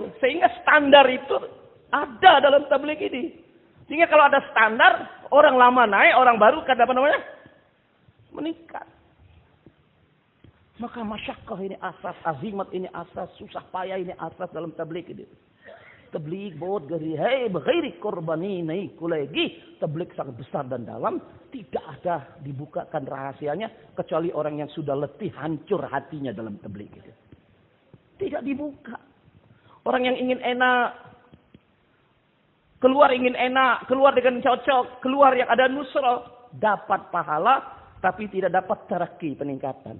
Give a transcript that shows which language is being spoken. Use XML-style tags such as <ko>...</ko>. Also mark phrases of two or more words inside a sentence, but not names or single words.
<id>Sehingga standar itu ada dalam tabligh ini. Sehingga kalau ada standar, orang lama naik, orang baru kan apa namanya? Meningkat. Maka masyakkah ini asas, azimat ini asas, susah payah ini asas dalam tabligh ini.</id> <hi>Tabligh बहुत गहरी है बगैर कुर्बानी नहीं खुलेगी.</hi> <id>Tabligh sangat besar dan dalam, tidak ada dibukakan rahasianya kecuali orang yang sudah letih, hancur hatinya dalam tabligh itu. Tidak dibuka. Orang yang ingin enak, keluar dengan cocok, keluar yang ada nusrah, dapat pahala tapi tidak dapat taraki, peningkatan.</id>